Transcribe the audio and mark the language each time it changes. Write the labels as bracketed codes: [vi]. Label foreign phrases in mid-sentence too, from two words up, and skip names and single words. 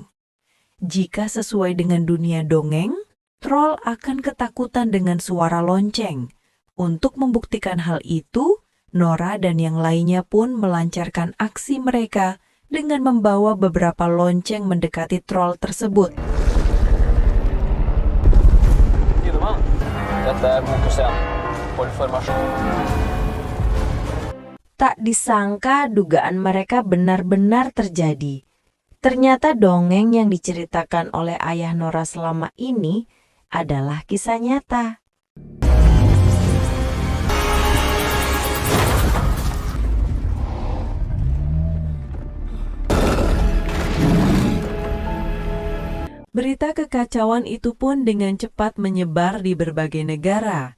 [id] Jika sesuai dengan dunia dongeng, troll akan ketakutan dengan suara lonceng. Untuk membuktikan hal itu, Nora dan yang lainnya pun melancarkan aksi mereka dengan membawa beberapa lonceng mendekati troll tersebut. [no] Dette er Motus 1. Hold formasjon. [id] Tak disangka dugaan mereka benar-benar terjadi. Ternyata dongeng yang diceritakan oleh ayah Nora selama ini adalah kisah nyata. Berita kekacauan itu pun dengan cepat menyebar di berbagai negara.